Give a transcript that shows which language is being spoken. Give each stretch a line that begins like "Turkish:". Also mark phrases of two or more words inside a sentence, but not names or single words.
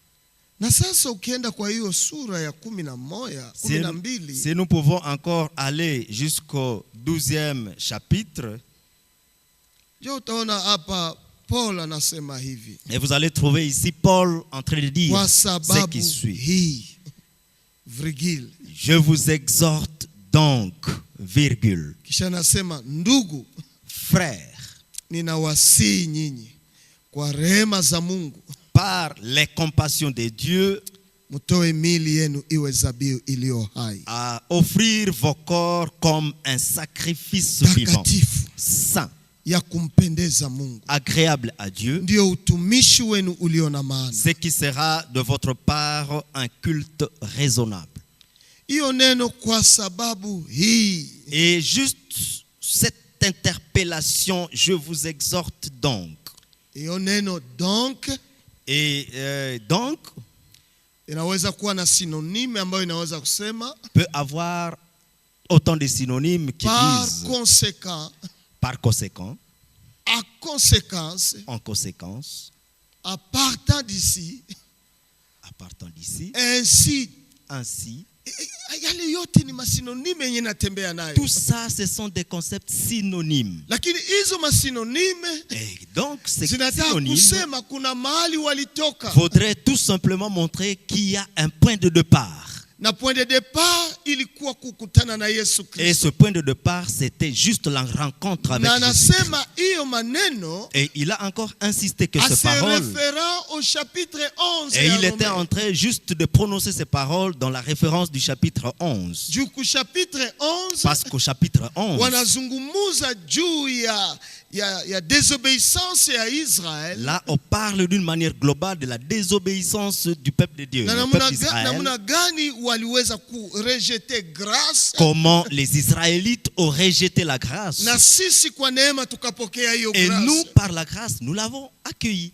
French: Si nous pouvons encore aller jusqu'au 12e chapitre, et vous allez trouver ici Paul en train de dire ce qui suit. virgule. Je vous exhorte donc, virgule.
Swahili: Kisha nasema ndugu,
French: frère,
Swahili: ninawasihi nyinyi kwa rehema za Mungu,
French: par les compassions de Dieu,
Swahili: mutoe miili yenu iwe zabihu iliyo hai,
French: à offrir vos corps comme un sacrifice vivant, saint,
Swahili: ya kumpendeza Mungu,
French: agréable à Dieu,
Swahili: ndio utumishi wenu ulio na maana,
French: ce qui sera de votre part un culte raisonnable.
Swahili: Hiyo neno kwa sababu hii.
French: Et juste cette interpellation, je vous exhorte donc.
Swahili: Hiyo neno donc,
French: et donc
Swahili: inaweza kuwa na synonyme ambayo inaweza kusema
French: peut avoir autant de synonymes qui disent par conséquent, à conséquence, en conséquence, à partant d'ici, ainsi, tout ça, ce sont des concepts synonymes. Et donc, ces synonymes voudraient tout simplement montrer qu'il y a un point de départ.
Swahili: Na
French: point de départ
Swahili: ilikuwa kukutana na Yesu Kristo.
French: Et ce point de départ, c'était juste la rencontre avec Jésus. Et il a encore insisté que ces paroles, au chapitre 11, et il était en train juste de prononcer ces paroles dans la référence du chapitre 11. Parce qu'au chapitre 11,
Swahili: wanazungumuza juu ya
French: désobéissance à Israël. Là, on parle d'une manière globale de la désobéissance du peuple de Dieu, le peuple d'Israël. Comment les Israélites ont rejeté la grâce. Et nous, par la grâce, nous l'avons accueilli.